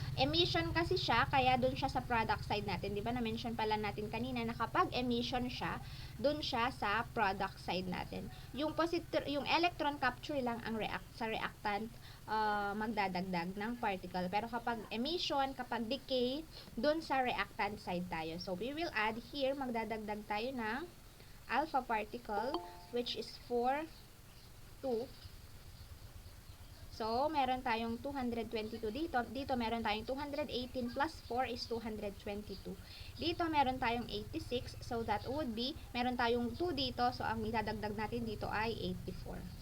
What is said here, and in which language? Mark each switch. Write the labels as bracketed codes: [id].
[tl] Emission kasi siya, kaya dun siya sa product side natin. Di ba na-mention pala natin kanina na kapag emission siya, dun siya sa product side natin. Yung electron capture lang ang sa reactant magdadagdag ng particle. Pero kapag emission, kapag decay, dun sa reactant side tayo. [en] So, we will add here, [tl] magdadagdag tayo ng [en] alpha particle, which is 4, 2. [tl] So, meron tayong 222 dito. Dito, meron tayong 218 [en] plus 4 is 222. [tl] Dito, meron tayong 86. [en] So, that would be, [tl] meron tayong 2 dito. So, ang idadagdag natin dito ay 84.